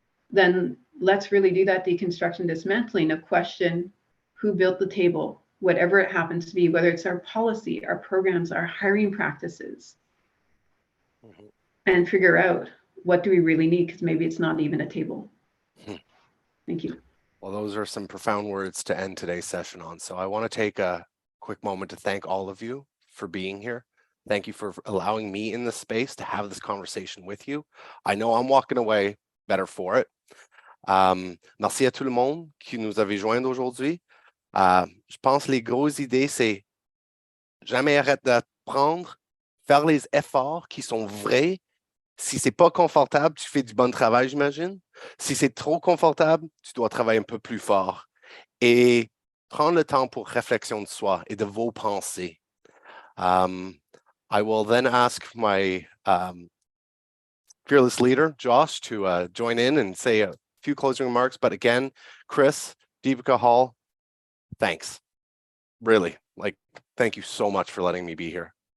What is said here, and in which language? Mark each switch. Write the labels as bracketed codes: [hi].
[en] Then let's really do that deconstruction, dismantling of question who built the table, whatever it happens to be, whether it's our policy, our programs, our hiring practices, and figure out what do we really need, because maybe it's not even a table. Thank you. Well, those are some profound words to end today's session on. So I want to take a quick moment to thank all of you for being here. Thank you for allowing me in this space to have this conversation with you. I know I'm walking away better for it. [fr] Merci à tout le monde qui nous avait joints aujourd'hui. Je pense les grosses idées, c'est jamais arrêter d'apprendre, faire les efforts qui sont vrais. Si c'est pas confortable, tu fais du bon travail, j'imagine. Si c'est trop confortable, tu dois travailler un peu plus fort. Et prendre le temps pour réflexion de soi et de vos pensées. [en] I will then ask my fearless leader, Josh, to join in and say a few closing remarks. But again, Chris, Deepika Hall, thanks. Really, thank you so much for letting me be here.